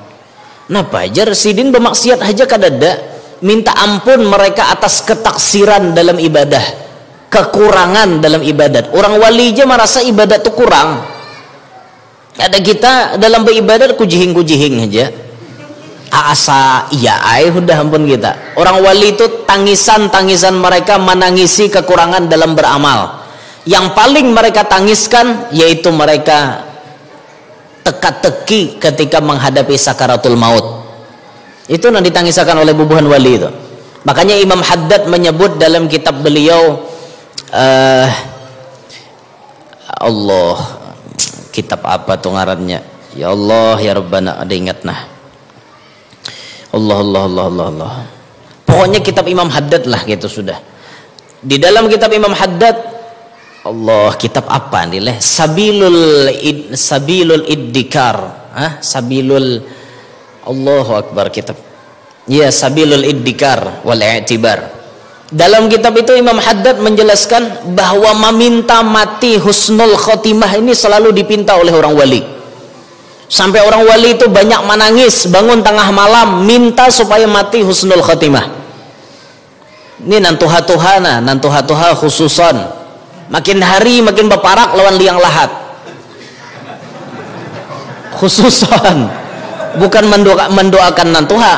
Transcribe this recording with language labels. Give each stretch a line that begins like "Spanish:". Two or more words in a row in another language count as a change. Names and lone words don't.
Banjar: Nah pajar sidin bermaksiat aja kadada minta ampun mereka atas ketaksiran dalam ibadah, kekurangan dalam ibadat. Orang wali aja merasa ibadat itu kurang. Ada kita dalam beribadat kujihing aja. Asa iya udah ampun kita.
Indonesian: Orang wali itu tangisan mereka menangisi kekurangan dalam beramal. Yang paling mereka tangiskan yaitu mereka teka-teki ketika menghadapi sakaratul maut. Itu yang ditangisakan oleh bubuhan wali itu. Makanya Imam Haddad menyebut dalam kitab beliau Allah, kitab apa tuh ngarannya?
Arabic: Ya Allah ya Rabbana,
Banjar: ada ingat nah.
Indonesian: Allah. Pokoknya kitab Imam Haddad lah gitu sudah. Di dalam kitab Imam Haddad Allah, kitab apa nih leh? Sabilul Iddikar, Sabilul
Arabic: Allahu Akbar
Indonesian: kitab. Ya, Sabilul Iddikar wal I'tibar. Dalam kitab itu Imam Haddad menjelaskan bahwa meminta mati
Arabic: husnul khotimah
Indonesian: ini selalu dipinta oleh orang wali. Sampai orang wali itu banyak menangis bangun tengah malam minta supaya mati
Arabic: husnul khotimah.
Banjar: Ini nantuha khususan. Makin hari makin beparak lawan liang lahat. Khususan bukan mendoakan nantuha.